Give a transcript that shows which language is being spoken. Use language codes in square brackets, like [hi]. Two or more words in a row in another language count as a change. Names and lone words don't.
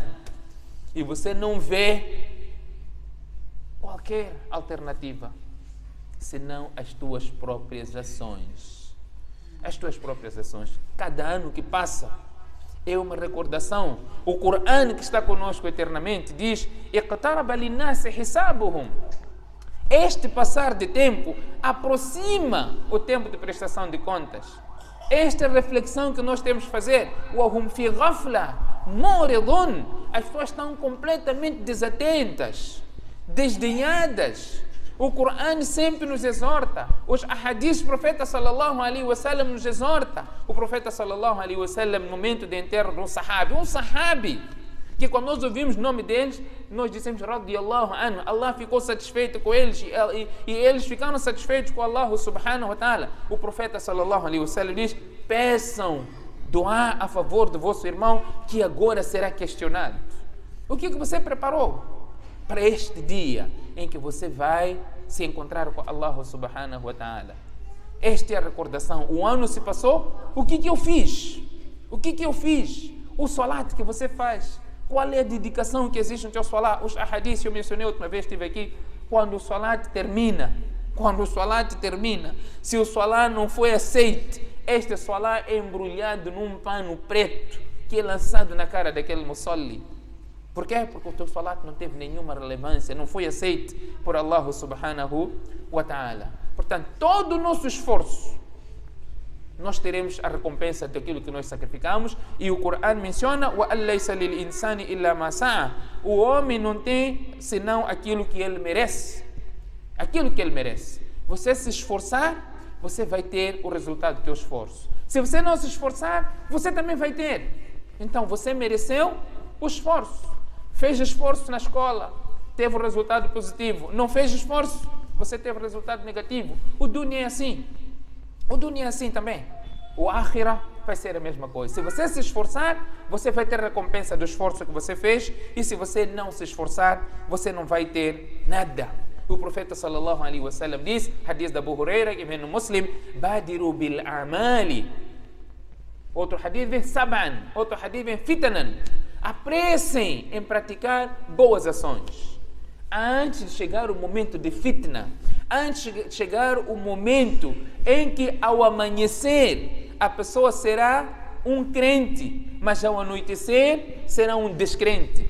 [pt] E você não vê qualquer alternativa, senão as tuas próprias ações. As tuas próprias ações. Cada ano que passa é uma recordação. O Corão, que está conosco eternamente, diz: [ar] "اقترب للناس حسابهم." [pt] Este passar de tempo aproxima o tempo de prestação de contas. Esta é a reflexão que nós temos que fazer. [ar] وَهُمْ فِي غَفْلَةٍ مُعْرِضُونَ. [pt] As pessoas estão completamente desatentas, desdenhadas. O Corão sempre nos exorta. Os ahadis do profeta [ar] صلى الله عليه وسلم [pt] nos exorta. O profeta [ar] صلى الله عليه وسلم, [pt] no momento de enterro de um sahabi, que quando nós ouvimos o nome deles, nós dizemos [ar] رضي الله عنه, [pt] Allah ficou satisfeito com eles e eles ficaram satisfeitos com Allah [ar] سبحانه وتعالى. [pt] O profeta [ar] صلى الله عليه وسلم [pt] diz: peçam doar a favor do vosso irmão, que agora será questionado. O que você preparou para este dia em que você vai se encontrar com Allah [ar] سبحانه وتعالى? [pt] Esta é a recordação. O ano se passou, o que eu fiz? O que eu fiz? O salat que você faz. Qual é a dedicação que existe no teu salat? Os ahadis, eu mencionei outra vez, estive aqui, quando o salat termina, se o salat não foi aceito, este salat é embrulhado num pano preto, que é lançado na cara daquele musalli. Por quê? Porque o teu salat não teve nenhuma relevância, não foi aceito por Allah [ar] سبحانه وتعالى. [pt] Portanto, todo o nosso esforço, nós teremos a recompensa daquilo que nós sacrificamos. E o Corão menciona: [ar] وَأَنْ لَيْسَ لِلْإِنسَانِ إِلَّا مَا سَعَى. [pt] O homem não tem senão aquilo que ele merece. Aquilo que ele merece. Você se esforçar, você vai ter o resultado do teu esforço. Se você não se esforçar, você também vai ter. Então você mereceu o esforço. Fez esforço na escola, teve o resultado positivo. Não fez esforço, você teve o resultado negativo. O dunya é assim. O dunya é assim também. O akhirah vai ser a mesma coisa. Se você se esforçar, você vai ter a recompensa do esforço que você fez. E se você não se esforçar, você não vai ter nada. O profeta [ar] صلى الله عليه وسلم [pt] diz, hadith da Abu Huraira, que vem no Muslim: [ar] بادروا بالأعمال. [pt] Outro hadith vem sab'an. Outro hadith vem fitanan. Apressem em praticar boas ações. Antes de chegar o momento de fitna, antes de chegar o momento em que ao amanhecer a pessoa será um crente, mas ao anoitecer será um descrente.